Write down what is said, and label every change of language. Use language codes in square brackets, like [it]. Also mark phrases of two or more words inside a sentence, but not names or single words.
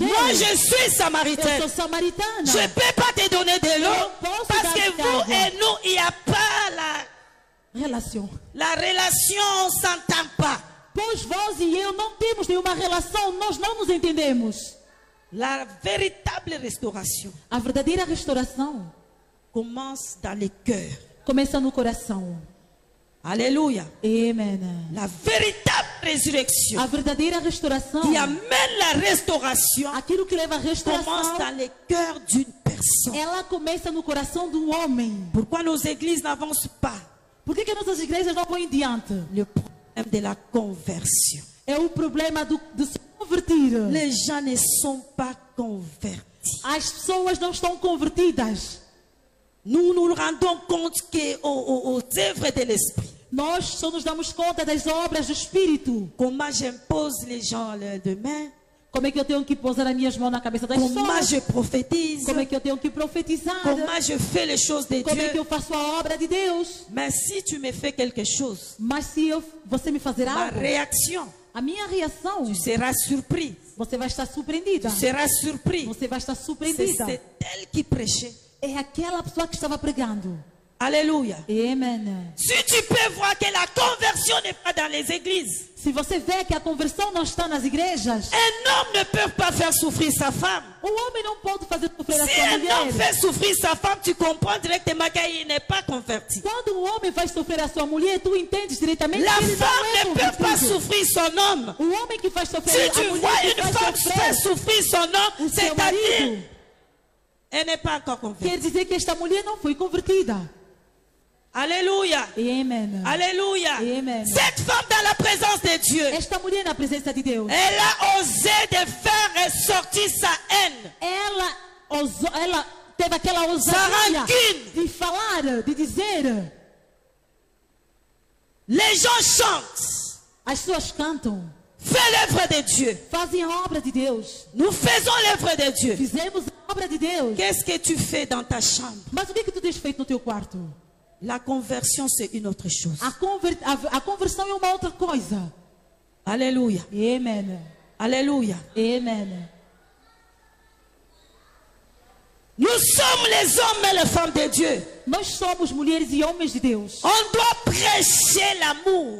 [fr] moi je suis [pt] eu [fr] samaritaine. [pt] sou samaritana. [fr] Je ne peux pas te donner de l'eau [pt] Non, posso [fr] parce que [pt] dar-te [fr] vous [pt] água. [fr] et nous, il n'y a pas [pt] Relação. [fr] la relation, on ne s'entend pas. [pt] Pois vós e eu não temos nenhuma relação, nós não nos entendemos. [fr] La véritable restauration [pt] A verdadeira restauração [fr] commence dans le cœur. [pt] começa no coração. [fr] Alléluia. [pt] Amen. [fr] La véritable résurrection [pt] A verdadeira restauração, [fr] qui amène la restauration [pt] aquilo que leva a [fr] commence [pt] restauração, [fr] dans le cœur d'une personne. [pt] ela começa no coração do homem. [fr] Pourquoi nos églises n'avancent pas? [pt] Por que nossas igrejas não vão em diante? [fr] Le problème de la conversion. [pt] É o problema de se convertir. [fr] Les gens ne sont pas convertis. [pt] As pessoas não estão convertidas. [fr] Nous nous rendons compte aux œuvres de l'esprit. [pt] Nós só nos damos conta das obras do Espírito. [fr] Comment j'impose les gens de main, [pt] Como é que eu tenho que pousar as minhas mãos na cabeça das [fr] comment [pt] pessoas? [fr] je prophétise, [pt] Como é que eu tenho que profetizar? [fr] comment je fais les choses de [pt] Como é que [fr] Dieu. [pt] eu faço a obra de Deus? [fr] Mais si tu me fais quelque chose, [pt] Mas se você me fazer [fr] ma [pt] algo, [fr] réaction, [pt] a minha reação, [fr] tu seras surpris. [pt] você vai estar surpreendida. [fr] Tu seras surpris. [pt] Você vai estar [fr] C'est [pt] surpreendida. [fr] elle qui prêchait. [pt] É aquela pessoa que estava pregando. [fr] Alléluia. [pt] Amen. [fr] Si tu peux voir que la conversion n'est pas dans les églises, [pt] Se você vê que a conversão não está nas igrejas, [fr] un homme ne peut pas faire souffrir sa femme. [pt] o homem não pode fazer sofrer a [fr] Si [pt] sua [fr] un homme [pt] mulher. [fr] fait souffrir sa femme, tu comprends directement qu'il n'est pas converti. [pt] Quando um homem faz sofrer a sua mulher, tu entendes diretamente [fr] La [pt] que ele [fr] femme [pt] não é [fr] ne peut pas [pt] convertido. [fr] souffrir son homme. [pt] O homem que faz [fr] Si [pt] sofrer [fr] tu [pt] a mulher [fr] vois [pt] que [fr] une [pt] faz [fr] femme faire [pt] sofrer [fr] souffrir son homme, [pt] o seu [fr] c'est-à-dire, [pt] marido, [fr] elle n'est pas encore convertie. [pt] quer dizer que esta mulher não foi convertida. [fr] Alléluia. [pt] Amen. [fr] Alléluia. [pt] Amen. [fr] Cette femme dans la présence de Dieu, [pt] Esta mulher na presença de Deus, [fr] elle a osé de faire ressortir sa haine. [pt] ela teve aquela ousadia [fr] rancune. [pt] de falar, de dizer. [fr] Les gens chantent. [pt] As pessoas cantam, [fr] Fais l'œuvre de Dieu. [pt] fazem a obra de Deus. [fr] Nous faisons l'œuvre de Dieu. [pt] Fizemos a obra de Deus. [fr] Qu'est-ce que tu fais dans ta chambre? [pt] Mas o que tu tens feito no teu quarto? [fr] La conversion, c'est une autre chose. [pt] A conversão é uma outra coisa. [fr] Alléluia. [pt] Amen. [fr] Alléluia. [pt] Amen. [fr] Nous sommes les hommes et les femmes de Dieu. [pt] Nós somos mulheres e homens de Deus. [fr] On doit prêcher l'amour.